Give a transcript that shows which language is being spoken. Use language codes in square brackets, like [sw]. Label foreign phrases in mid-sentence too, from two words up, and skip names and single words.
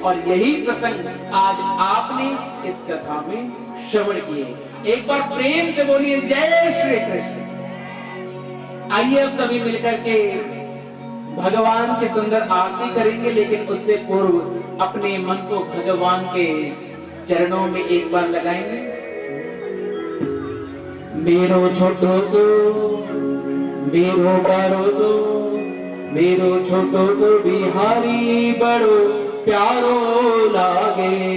[hi] और यही प्रसंग आज आपने इस कथा में श्रवण किए। एक बार प्रेम से बोलिए जय श्री कृष्ण। आइए अब सभी मिलकर के भगवान की सुंदर आरती करेंगे, लेकिन उससे पूर्व अपने मन को भगवान के चरणों में एक बार लगाएंगे। [bra] मेरो छोटो सो मेरो बड़ो सो, मेरो छोटो सो बिहारी बड़ो प्यारो लागे।